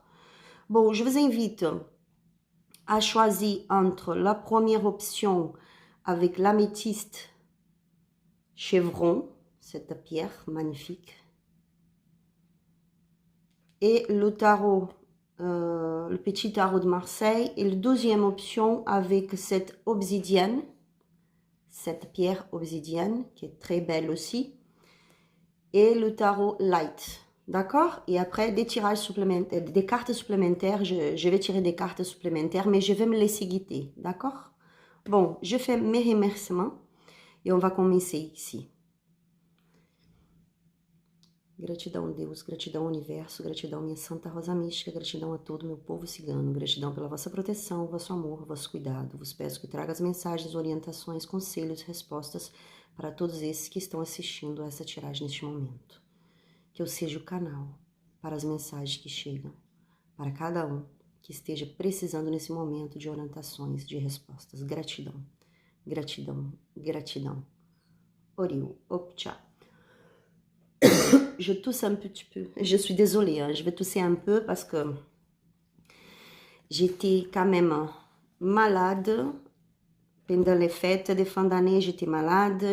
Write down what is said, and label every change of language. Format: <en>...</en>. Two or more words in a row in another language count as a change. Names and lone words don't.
<fr>Bon, je vous invite à choisir entre la première option avec l'améthyste chevron, cette pierre magnifique, et le tarot, le petit tarot de Marseille, et la deuxième option avec cette obsidienne, cette pierre obsidienne qui est très belle aussi, et le tarot light. D'accord? Et après, des tirages supplémentaires, des cartes supplémentaires. Je vais tirer des cartes supplémentaires, mais je vais me laisser guider. D'accord? Bon, je fais mes remerciements et on va commencer ici.</fr> <pt>Gratidão, Deus, gratidão, Universo, gratidão, minha Santa Rosa Mística, gratidão a todo meu povo cigano, gratidão pela vossa proteção, vosso amor, vosso cuidado. Vos peço que traga as mensagens, orientações, conselhos, respostas para todos esses que estão assistindo a essa tiragem neste momento. Que eu seja o canal para as mensagens que chegam, para cada um que esteja precisando nesse momento de orientações, de respostas. Gratidão, gratidão, gratidão.</pt> <fr>Oriu, Opcha. Je tousse un petit peu. Je suis désolée, hein, je vais tousser un peu parce que j'étais quand même malade. Pendant les fêtes de fin d'année, j'étais malade.</fr>